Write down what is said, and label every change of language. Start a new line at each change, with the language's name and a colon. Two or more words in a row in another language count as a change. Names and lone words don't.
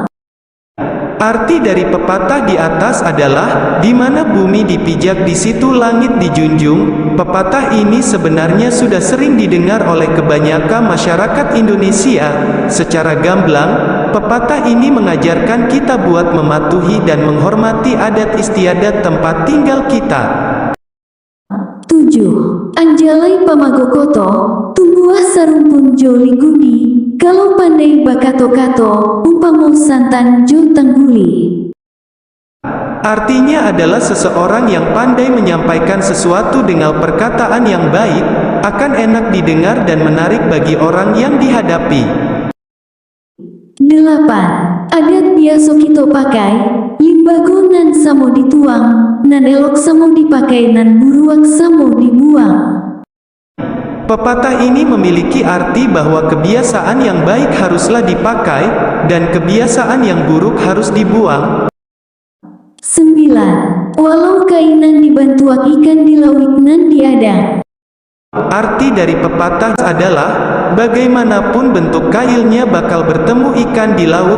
Indonesian: Arti dari pepatah di atas adalah, di mana bumi dipijak di situ langit dijunjung. Pepatah ini sebenarnya sudah sering didengar oleh kebanyakan masyarakat Indonesia. Secara gamblang, pepatah ini mengajarkan kita buat mematuhi dan menghormati adat istiadat tempat tinggal kita. 7.
Minangkabau: Anjalai pamagokoto, tumbuh sarumpun joli gudi, kalau pandai bakato-kato, umpamo santan jo tangguli.
Indonesian: Artinya adalah seseorang yang pandai menyampaikan sesuatu dengan perkataan yang baik, akan enak didengar dan menarik bagi orang yang dihadapi.
Minangkabau: 8. Adat biasa kita pakai, limbago nan samo dituang, nan elok samo dipakai nan buruak samo dibuang.
Indonesian: Pepatah ini memiliki arti bahwa kebiasaan yang baik haruslah dipakai, dan kebiasaan yang buruk harus dibuang. 9.
Minangkabau: Walau kainan dibantuak ikan di laut nan diadang.
Indonesian: Arti dari pepatah adalah, bagaimanapun bentuk kailnya bakal bertemu ikan di laut.